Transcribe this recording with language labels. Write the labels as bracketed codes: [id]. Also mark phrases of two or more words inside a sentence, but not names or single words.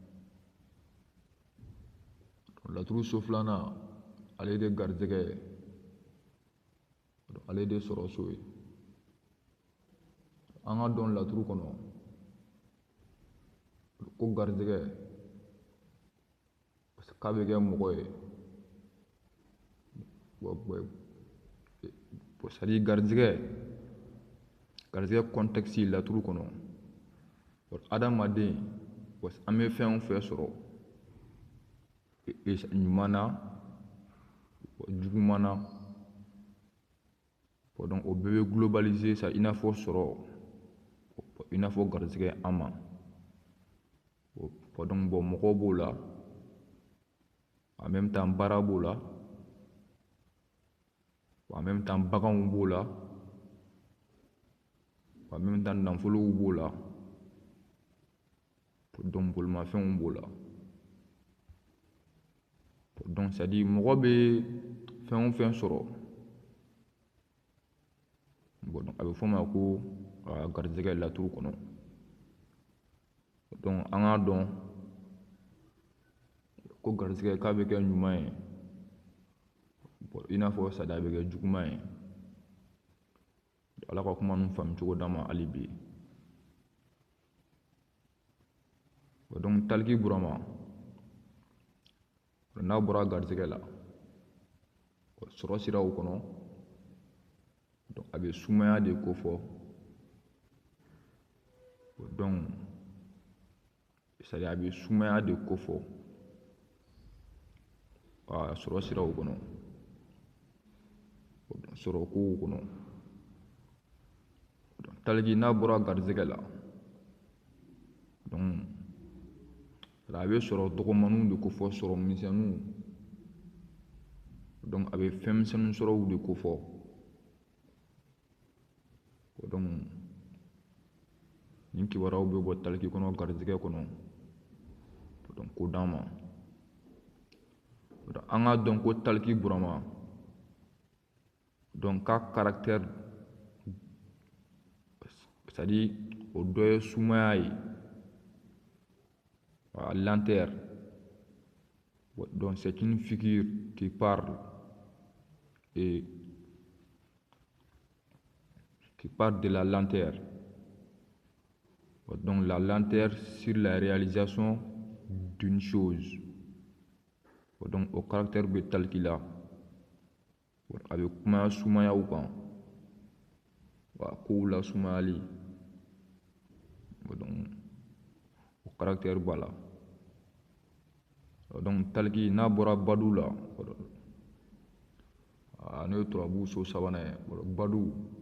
[bm] Laturu so filanan ale de garizɛgɛ ye. Ale de sɔrɔ so ye. An ka dɔn laturu kɔnɔ ko garizɛgɛ k'a bɛ kɛ mɔgɔ ye. [fr] C'est à dire [bm] garizɛgɛ contexte laturu kɔnɔ adamaden an bɛ fɛn o fɛn sɔrɔ ɲuman na juguman na donc o bɛɛ bɛ globaliser sa i n'a fɔ sɔrɔ i n'a fɔ garizɛgɛ an ma. Donc mɔgɔw b'o la, [fr] en même temps [bm] baara b'o la, [fr] en même temps [bm] baganw b'o la, [fr] en même temps [bm] nafolow b'o la, donc bolimafɛnw b'o la. [fr] Donc c'est à dire [bm] mɔgɔ bɛ fɛn o fɛn sɔrɔ donc a bɛ fɔ o ma ko garizɛgɛ laturu kɔnɔ. Donc an k'a dɔn ko garizɛgɛ k'a bɛ kɛ ɲuman ye i n'a fɔ sadi a bɛ kɛ juguman ye. Ala ka kuma ninnu faamu cogo d'an ma hali bi. Donc Taliki Burama n'a bɔra garizɛgɛ la sɔrɔ siraw kɔnɔ donc a bɛ sumaya de kofɔ. [fr] Donc c'est à dire [bm] a bɛ sumaya de kofɔ sɔrɔ siraw kɔnɔ, sɔrɔ kow kɔnɔ. Taliki n'a bɔra garizɛgɛ la donc a bɛ sɔrɔ dɔgɔmaninw de kofɔ, sɔrɔ misɛnninw, donc a bɛ fɛn misɛnnin sɔrɔw de kofɔ. Donc nin kibaruyaw bɛ bɔ taliki kɔnɔ garizɛgɛ kɔnɔ donc k'o d'an ma. An k'a dɔn ko Taliki Burama donc ka caractère [fr] c'est à dire [bm] o dɔ ye sumaya ye, [fr] lenteur. Donc c'est une figure qui parle de la lenteur. Donc la lenteur sur la réalisation d'une chose. Donc au caractère [bm] bɛ taliki la a bɛ kuma sumayaw kan, kow la sumayali. Donc o caractère b'a la. Donc taliki n'a bɔra badu la n'o ye turabu so sabanan ye badu.